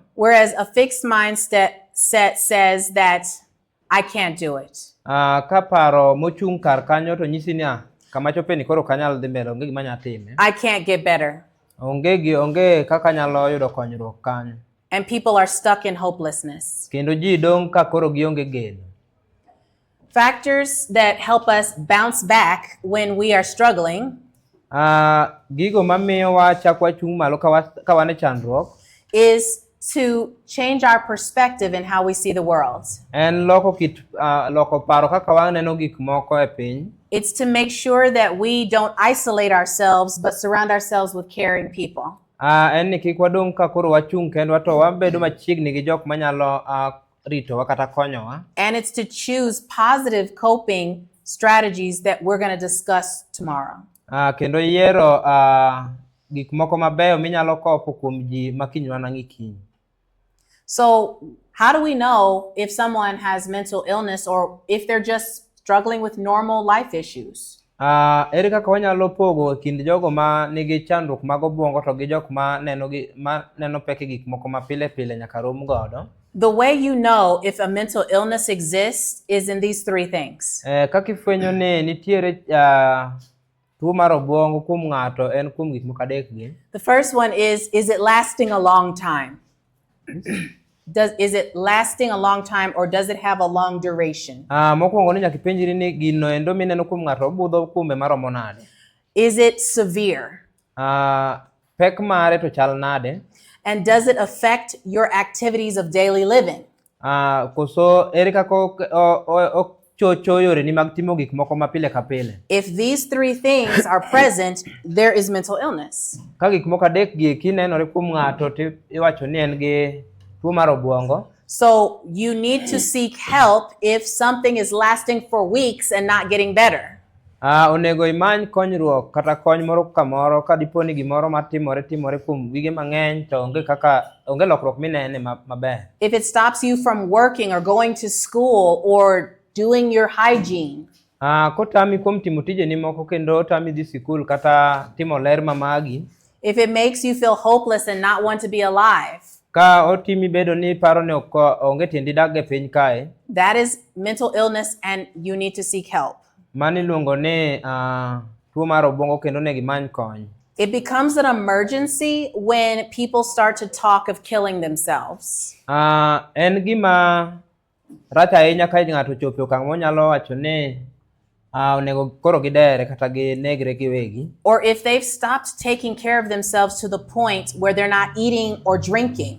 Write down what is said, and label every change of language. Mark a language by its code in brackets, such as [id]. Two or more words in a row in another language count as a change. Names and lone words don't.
[en] Whereas a fixed mindset says that I can't do it. [luo] Ka paro mochung' kar kanyo to nyisi ni kama chope ni koro kanyal dhi mbele onge gima nyalo time. [en] I can't get better. [luo] Onge kaka nyalo yudo konyruok kanyo. [en] And people are stuck in hopelessness. [luo] Kendo ji dong ka koro gionge geno. [en] Factors that help us bounce back when we are struggling [luo] Gigo mamiyo wachak wachung' malo ka wan e chandruok [en] is to change our perspective in how we see the world. [luo] En loko paro kaka waneno gik moko e piny. [en] It's to make sure that we don't isolate ourselves but surround ourselves with caring people. [luo] En ni kik wadong ka koro wachung' kendwa to wabedo machiegni gi jok manyalo ritowa kata konyowa. [en] And it's to choose positive coping strategies that we're going to discuss tomorrow. [luo] Kendo yiero gik moko mabeyo minyalo kopo kuom ji makiny wanang'i kiny. [en] So how do we know if someone has mental illness or if they're just struggling with normal life issues? [luo] Ere kaka wanyalo pogo kind jogo ma nigi chandruok mag obwongo to gi jok ma neno pek gik moko ma pile pile nyaka rom godo. [en] The way you know if a mental illness exists is in these three things. [luo] Kaka ifwenyo ni nitiere tuo mar obwongo kuom ng'ato en kuom gik moko adek gi. [en] The first one is it lasting a long time? Is it lasting a long time or does it have a long duration? [luo] Mokwongo ni nyaka ipenjri ni gino endo mineno kuom ng'ato obudho kuome maromo nade. [en] Is it severe? [luo] Pek mare to chal nade. [en] And does it affect your activities of daily living? [luo] Koso ere kaka chocho yore ni mag timo gik moko mapile ka pile. [en] If these three things are present, there is mental illness. [luo] Ka gik moko adek gi kinenore kuom ng'ato to iwacho ni en gi tuo mar obwongo. [en] So you need to seek help if something is lasting for weeks and not getting better. [luo] Onego imany konyruok kata kony moro kamoro ka dipo ni gimoro matimore kuom wige mang'eny to onge lokruok minene maber. [en] If it stops you from working or going to school or doing your hygiene. [luo] Kotami kuom timo tijeni moko kendo tami dhi sikul kata timo ler mamagi. [en] If it makes you feel hopeless and not want to be alive. [luo] Ka otimi bedo ni paro ni onge tiendi dak e piny kae. [en] That is mental illness and you need to seek help. [luo] Mani luongo ni tuo mar obwongo kendo ne gimany kony. [en] It becomes an emergency when people start to talk of killing themselves. [luo] En gima rach ahinya ka ng'ato ochopo okang' monyalo wacho ni onego koro gidere kata ginegre giwegi. [en] Or if they've stopped taking care of themselves to the point where they're not eating or drinking.